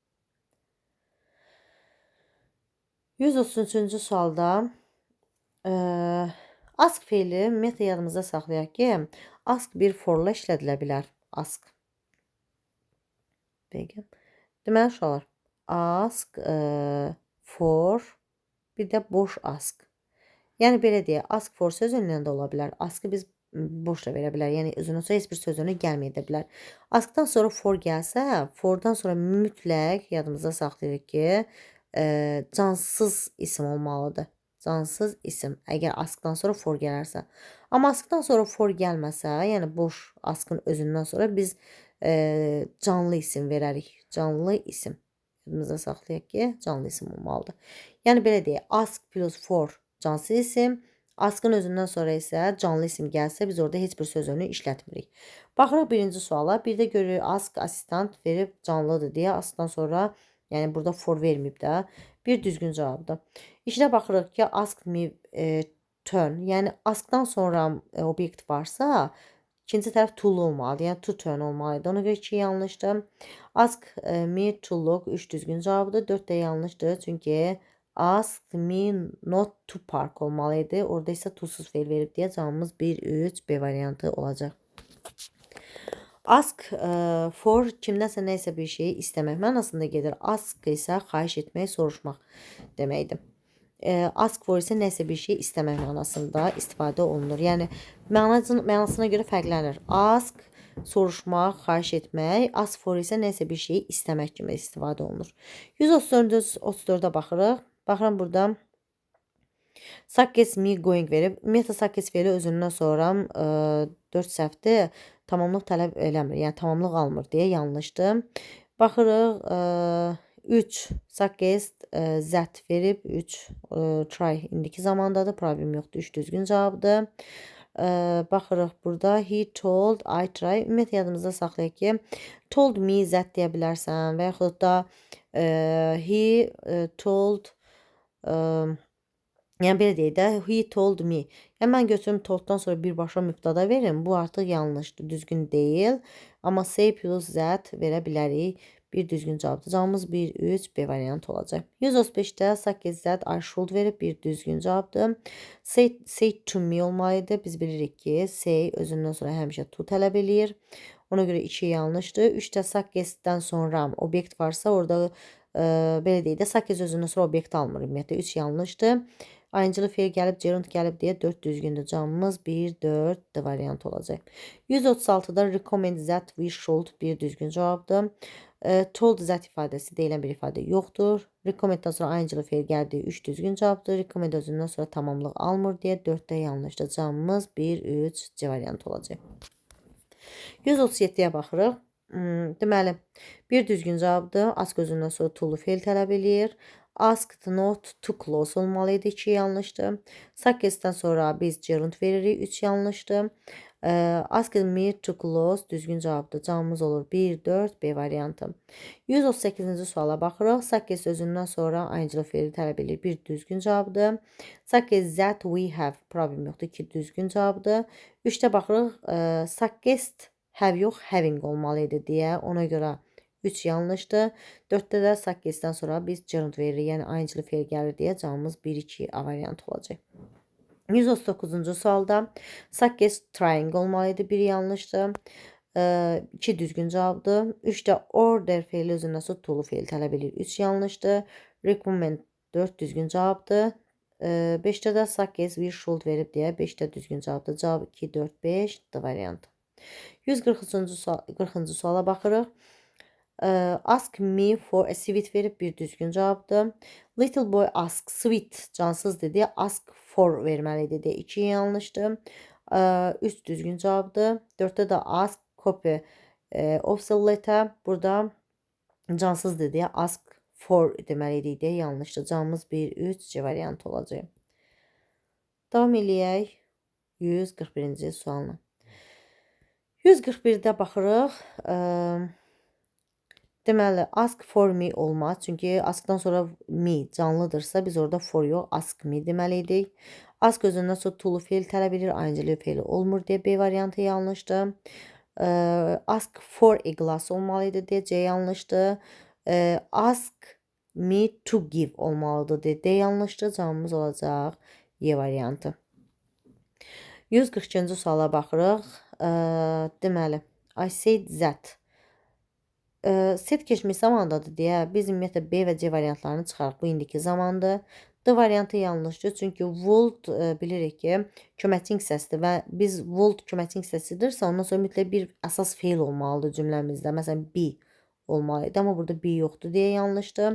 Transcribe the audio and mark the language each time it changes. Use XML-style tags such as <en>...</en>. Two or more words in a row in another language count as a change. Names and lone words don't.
<az>133-cü sualda ask feili ümumiyyətlə yadımızda saxlayaq ki, ask bir forla işlədilə bilər. Ask. Peki. Deməli uşaqlar,</az> <en>ask for,</en> <az>bir də boş ask. Yəni belə deyək,</az> <en>ask for</en> <az>sözündən də ola bilər. Askı biz boş da verə bilər. Yəni özündən sonra heç bir sözünü gəlməyə də bilər. Askdan sonra for gəlsə, fordan sonra mütləq yadımızda saxlayırıq ki, cansız isim olmalıdır. Cansız isim. Əgər askdan sonra for gələrsə. Amma askdan sonra for gəlməsə, yəni boş askın özündən sonra biz canlı isim verərik. Canlı isim. Yadımızda saxlayaq ki, canlı isim olmalıdır. Yəni belə deyək,</az> <en>ask plus for</en> <az>cansız isim. Askın özündən sonra isə canlı isim gəlsə biz orada heç bir sözünü işlətmirik. Baxırıq birinci suala. Bir də görürük ask assistant verib canlıdır deyə askdan sonra yəni burada for verməyib də bir düzgün cavabdır. İşdə baxırıq ki</az> <en>ask me turn.</en> <az>Yəni askdan sonra obyekt varsa ikinci tərəf to olmalıdır. Yəni to turn olmalıdır. Ona görə 2 yanlışdır.</az> <en>Ask me to look</en> <az>3 düzgün cavabdır. 4 də yanlışdır.</az> <en>Çünki ask me not to park olmalıydı.</en> <az>Orada isə to'suz fe'l verib deyə cavabımız 1, 3, B variantı olacaq.</az> <en>Ask for</en> <az>kimdənsə nəysə bir şeyi istəmək mənasında gedir. Ask isə xahiş etmək, soruşmaq deməkdir.</az> <en>Ask for</en> <az>isə nəsə bir şey istəmək mənasında istifadə olunur. Yəni mənasına görə fərqlənir. Ask soruşmaq, xahiş etmək,</az> <en>ask for</en> <az>isə nəsə bir şeyi istəmək kimi istifadə olunur. 134-də baxırıq. Baxıram burada</az> <en>suggest me going</en> <az>verib. Ümumiyyətlə suggest fe'li özündən sonra 4 səhvdir. Tamamlıq tələb eləmir. Yəni tamamlıq almır deyə yanlışdır. Baxırıq 3</az> <en>suggest that</en> <az>verib. 3 try indiki zamandadır. Problem yoxdur. 3 düzgün cavabdır. Baxırıq burada</az> <en>he told I try.</en> <az>Ümumiyyətlə yadımızda saxlayaq ki</az> <en>told me that</en> <az>deyə bilərsən və yaxud da</az> <en>he told</en> <az>yəni belə deyək də</az> <en>he told me.</en> <az>Yəni mən götürüm tolddan sonra birbaşa mübtada verim. Bu artıq yanlışdır, düzgün deyil. Amma</az> <en>say plus that</en> <az>verə bilərik. Bir düzgün cavabdır. Cavabımız 1, 3, B variantı olacaq. 135-də</az> <en>suggest that I should</en> <az>verib bir düzgün cavabdır.</az> <en>Say to me olmalıydı.</en> <az>Biz bilirik ki say özündən sonra həmişə to tələb eləyir. Ona görə 2 yanlışdır. 3də suggestdən sonra obyekt varsa orada belə deyək də suggest özündən sonra obyekt almır. Ümumiyyətlə 3 yanlışdır. Ayıncılı fe'l gəlib, gerund gəlib deyə 4 düzgündür. Cavabımız 1, 4 D variantı olacaq.</az> <en>136-da recommend that we should</en> <az>bir düzgün cavabdır.</az> <en>Told that</en> <az>ifadəsi deyilən bir ifadə yoxdur. Recommenddən sonra ayıncılı fe'l gəldi 3 düzgün cavabdır. Recommend özündən sonra tamamlıq almır deyə 4-də yanlışdır. Cavabımız 1, 3 C variantı olacaq. 137-yə baxırıq. Deməli, bir düzgün cavabdır. Ask özündən sonra to'lu fe'l tələb eləyir.</az> <en>Asked not too close olmalıydı.</en> <az>2 yanlışdır. Suggest'dən sonra biz gerund veririk. 3 yanlışdır.</az> <en>Asked me too close</en> <az>düzgün cavabdır. Cavabımız olur 1, 4, B variantı. 138-ci suala baxırıq. Suggest özündən sonra ayıncılı fe'li tələb edir. Bir düzgün cavabdır.</az> <en>Suggest that we have</en> <az>problem yoxdur. 2 düzgün cavabdır. 3də baxırıq.</az> <en>Suggest have</en> <az>yox, having olmalıydı deyə. Ona görə 3 yanlışdır. 4də də suggestdən sonra biz gerund veririk. Yəni ayıncılı fe'l gəlir deyə cavabımız 1, 2 A variantı olacaq. 139-cu sualda</az> <en>suggest trying</en> <az>olmalıydı. 1 yanlışdır. 2 düzgün cavabdır. 3də order fe'li özündən sonra to'lu fe'l tələb edir. 3 yanlışdır. Recommend 4 düzgün cavabdır. 5də də</az> <en>suggest we should</en> <az>verib deyə 5də düzgün cavabdır. Cavab 2, 4, 5 D variantı. 140-cı suala baxırıq.</az> <en>Ask me for a sweet</en> <az>verib bir düzgün cavabdır.</az> <en>Little boy ask sweet</en> <az>cansız dedi.</az> <en>Ask for</en> <az>verməli dedi. 2 yanlışdır. 3 düzgün cavabdır. 4də də</az> <en>ask copy of the letter.</en> <az>Burada cansız dedi.</az> <en>Ask for</en> <az>deməli idi. Yanlışdır. Cavabımız 1, 3 C variantı olacaq. Davam eləyək 141-ci sualına. 141-də baxırıq. Deməli,</az> <en>ask for me olmaz.</en> <az>Çünki askdan sonra me canlıdırsa biz orada for yox,</az> <en>ask me deməliydik.</en> <az>Ask özündən sonra to'lu fe'l tələb edir. Ayıncılı fe'li olmur deyə B variantı yanlışdır.</az> <en>Ask for a glass</en> <az>olmalıydı deyə C yanlışdır.</az> <en>Ask me to give</en> <az>olmalıdır deyə D yanlışdır. Cavabımız olacaq Y variantı. 142-ci suala baxırıq. Deməli,</az> <en>I said that.</en> <az>Set keçmiş zamandadır deyə biz ümumiyyətlə B və C variantlarını çıxarıq. Bu indiki zamandır. D variantı yanlışdır. Çünki would bilirik ki köməkçi hissəsidir və biz would köməkçi hissəsidirsə, ondan sonra mütləq bir əsas feil olmalıdır cümləmizdə. Məsələn, be olmalı idi, amma burada be yoxdur deyə yanlışdır.</az>